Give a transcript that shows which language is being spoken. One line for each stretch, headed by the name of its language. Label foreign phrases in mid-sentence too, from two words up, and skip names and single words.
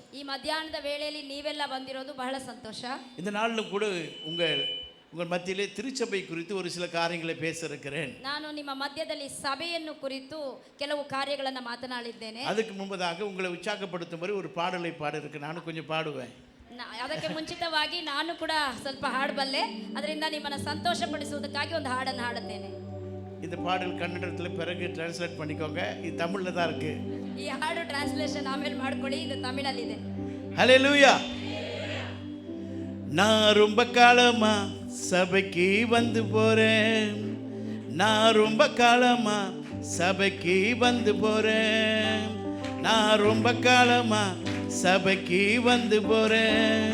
Kannada: ಈ ಮಧ್ಯಾಹ್ನದ ವೇಳೆಯಲ್ಲಿ ನೀವೆಲ್ಲ ಬಂದಿರೋದು ಬಹಳ ಸಂತೋಷ.
Tamil: இந்த நாளிலும் கூட உங்கள் மத்தியிலே திருச்சபை குறித்து ஒரு சில காரியங்களை பேச இருக்கிறேன்.
Kannada: ನಾನು ನಿಮ್ಮ ಮಧ್ಯದಲ್ಲಿ ಸಭೆಯನ್ನು ಕುರಿತು ಕೆಲವು ಕಾರ್ಯಗಳನ್ನು ಮಾತನಾಡಿದ್ದೇನೆ.
Tamil: அதுக்கு முன்பதாக உங்களை உற்சாகப்படுத்தும்படி ஒரு பாடலை பாட இருக்கு. நானும் கொஞ்சம் பாடுவேன்.
Kannada: ಅದಕ್ಕೆ ಮುಂಚಿತವಾಗಿ ನಾನು ಕೂಡ ಸ್ವಲ್ಪ ಹಾಡಬಲ್ಲೆ. ಅದರಿಂದ ನಿಮ್ಮನ್ನು ಸಂತೋಷಪಡಿಸುವುದಕ್ಕಾಗಿ ಒಂದು ಹಾಡನ್ನು ಹಾಡುತ್ತೇನೆ.
Tamil: இந்த பாடல் கன்னடத்தில் பிறகு டிரான்ஸ்லேட் பண்ணிக்கோங்க. இது தமிழில் தான் இருக்கு.
Kannada: ಈ ಹಾಡು ಟ್ರಾನ್ಸ್ಲೇಷನ್ ಆಮೇಲೆ ಮಾಡ್ಕೊಳ್ಳಿ, ಇದು ತಮಿಳಲ್ಲಿದೆ.
Tamil: ஹல்லேலூயா. நான் ரொம்ப காலமா சபைக்கு வந்து போறேன். நான் ரொம்ப காலமா சபைக்கு வந்து போறேன். நான் ரொம்ப காலமா சபைக்கு வந்து போறேன்.